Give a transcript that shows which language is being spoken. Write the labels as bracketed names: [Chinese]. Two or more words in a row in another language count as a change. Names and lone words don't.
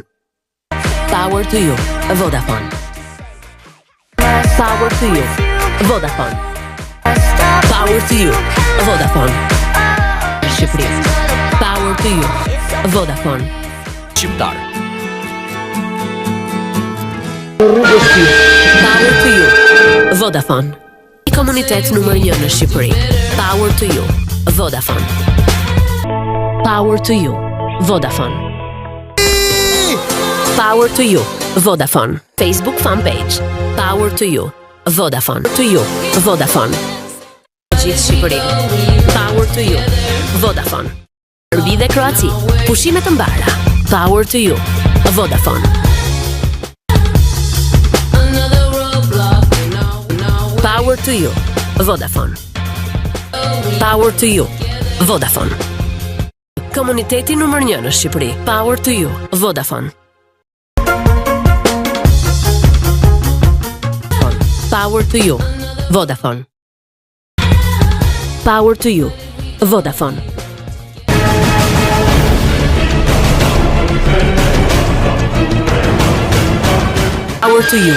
[English] Power to you. Vodafone. Power to you. Vodafone. Power to you. Vodafone. Shqipëri. Power to you. Vodafone. [Albanian] Shqiptar. [English] Power to you. Vodafone. [Albanian] Komunitet numër 1 në Shqipëri. [English] Power to you. Vodafone. Power to you. Vodafone. Power to you. Vodafone. Facebook fan page. Power to you. Vodafone. To you. Vodafone. [Albanian] Gjithë Shqipërinë. [English] Power to you. [Albanian] Vodafone. Serbi dhe Kroaci. Pushime të mbara. [English] Power to you. Vodafone. Power to you. Vodafone. Power to you. Vodafone. [Albanian] Komuniteti numër 1 në Shqipëri. [English] Power to you. Vodafone. Power to you. Vodafone. Power to you. Vodafone. Power to you.